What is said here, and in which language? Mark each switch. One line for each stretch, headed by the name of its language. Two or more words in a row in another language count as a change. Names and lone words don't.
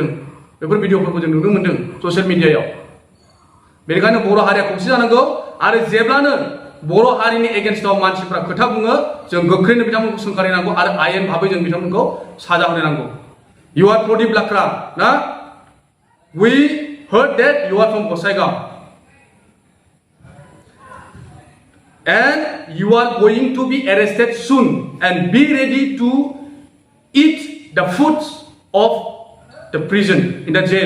Bodo: बेफोर भिडिअफोरखौ जों नुनो मोन्दों ससियेल मिडियायाव। बेनिखायनो बर' हारिया खौसे जानांगौ। आरो जेब्लानो बर' हारिनि एगेन्स्टआव मानसिफ्रा खोथा बुङो, जों गोख्रैनो बिथांमोनखौ सोंखारिनांगौ आरो आयेन भाबै जों बिथांमोनखौ साजा होनो नांगौ।
English: You are प्रदीप लाक्रा ना? We heard that you are from गसाइगाव and you are going to be arrested soon and be ready to eat the foods of the prison in the jail.